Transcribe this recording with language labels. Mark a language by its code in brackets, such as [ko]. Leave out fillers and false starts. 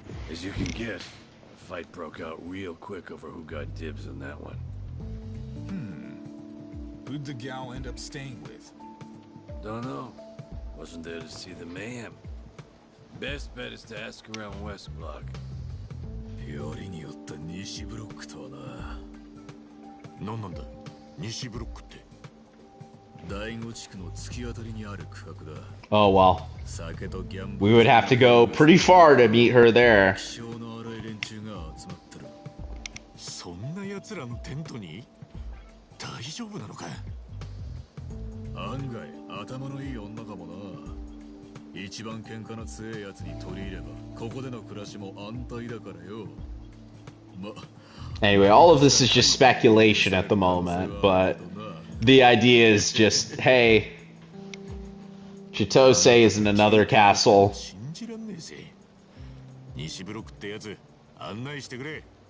[en] As you can guess, a fight broke out real quick over who got dibs on that one. Who'd the gal end up staying with? Don't know. Wasn't there to see the mayhem. Best bet is to ask around West Block. [ja] よりによった西ブロックとはな。何なんだ、西ブロックって。第五地区の突き当たりにある区画だ。 [en] Oh well. We would have to go pretty far to meet her there. [ja] 気性の荒い連中が集まってる。そんな奴らのテントに大丈夫なのか。案外頭のいい女かもな。一番喧嘩の強いやつに取り入ればここでの暮らしも安泰だからよ。 [en] Anyway, all of this is just speculation at the moment, but the idea is just, hey, Chitose is in another castle. [ja] 信じらんねえぜ。西ブロックってやつ案内してくれ。